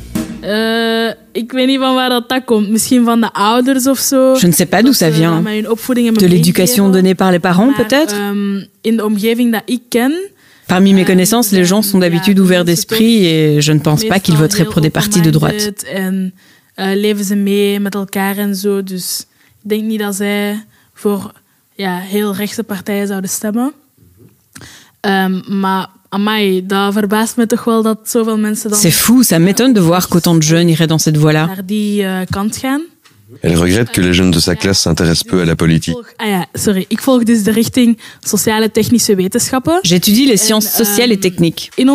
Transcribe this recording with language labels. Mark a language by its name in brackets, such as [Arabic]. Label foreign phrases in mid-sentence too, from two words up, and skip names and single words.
[French] Je ne sais pas d'où ça vient. De l'éducation donnée par les parents, peut-être? Parmi mes connaissances, les gens sont d'habitude ouverts d'esprit et je ne pense pas qu'ils voteraient pour des partis de droite. [Dutch] Heel rechtse partijen zouden stemmen. [French] C'est fou, ça m'étonne de voir qu'autant de jeunes iraient dans cette voie-là. Elle regrette que les jeunes de sa classe s'intéressent peu à la politique. J'étudie les sciences sociales et techniques.